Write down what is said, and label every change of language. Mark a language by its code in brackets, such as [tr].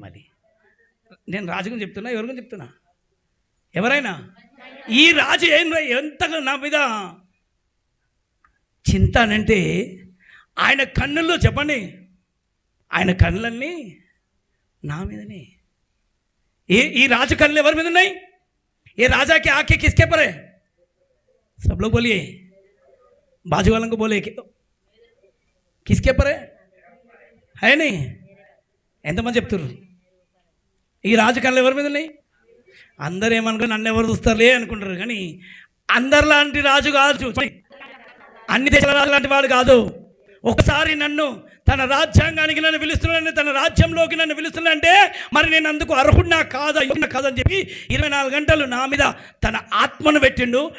[te] మళ్ళీ నేను రాజు గురించి చెప్తున్నా, ఎవరి గురించి చెప్తున్నా? ఎవరైనా. ఈ రాజు ఎంతగా నా మీద చింత అనంటే, ఆయన కన్నుల్లో, చెప్పండి, ఆయన కన్నులన్నీ నా మీదనే. ఈ రాజు కన్నులు ఎవరి మీద ఉన్నాయి? [hi] ये राजा के आंखें किसके पर है? सब लोग बोलिए, बाजू वालों को बोले किसके पर है नहीं? [te] ఎంతమంది చెప్తున్నారు? ఈ రాజు కళ్ళు ఎవరి మీద ఉన్నాయి? అందరూ ఏమనుకుని నన్ను ఎవరు చూస్తారులే అనుకుంటారు, కానీ అందరిలాంటి రాజు కాదు, అన్ని దేశాల రాజు లాంటి వాడు కాదు. ఒకసారి నన్ను తన రాజ్యాంగానికి నన్ను పిలుస్తున్నాడు, తన రాజ్యంలోకి నన్ను పిలుస్తున్నాడంటే మరి నేను అందుకు అర్హుడినా కాదని చెప్పి 24 గంటలు నా మీద తన ఆత్మను పెట్టిండు.